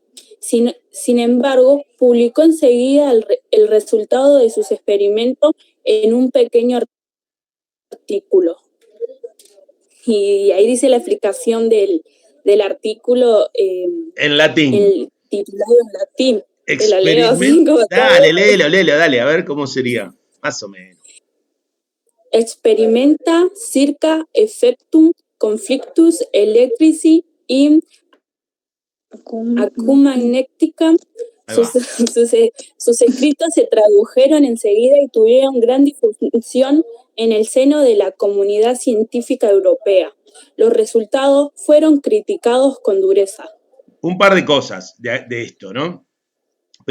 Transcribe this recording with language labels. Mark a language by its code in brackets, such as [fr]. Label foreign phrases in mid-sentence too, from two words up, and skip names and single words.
[es] Sin embargo, publicó enseguida el resultado de sus experimentos en un pequeño artículo. Y ahí dice la explicación del artículo en latín. Titulado en latín. Dale, léelo, dale, a ver cómo sería, más o menos. [la] Experimenta circa effectum conflictus electrici in acumagnetica. [es] Sus escritos se tradujeron enseguida y tuvieron gran difusión en el seno de la comunidad científica europea. Los resultados fueron criticados con dureza. Un par de cosas de esto, ¿no?